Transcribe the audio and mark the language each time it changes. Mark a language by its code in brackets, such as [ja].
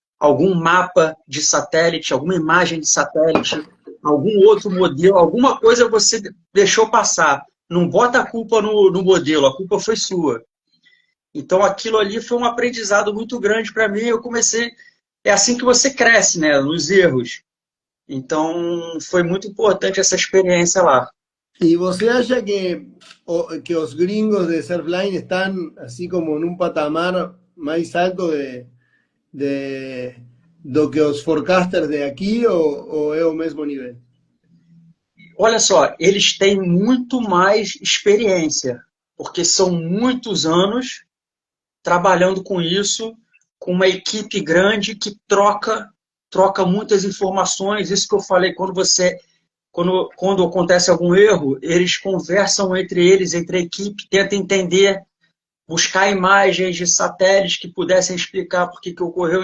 [pt] Algum mapa de satélite, alguma imagem de satélite, algum outro modelo, alguma coisa você deixou passar. Não bota a culpa no modelo, a culpa foi sua. Então aquilo ali foi um aprendizado muito grande para mim. Eu comecei. É assim que você cresce, né? Nos erros. Então, foi muito importante essa experiência lá. [es] ¿Y vos acha que los gringos de Surfline están así como en un patamar más alto de lo que los forecasters de aquí o es el mismo nivel? [pt] Olha só, eles têm muito mais experiência, porque são muitos anos trabalhando com isso, com uma equipe grande que troca muitas informações. Isso que eu falei, quando acontece algum erro, eles conversam entre eles, entre a equipe, tentam entender, buscar imagens de satélites que pudessem explicar por que ocorreu.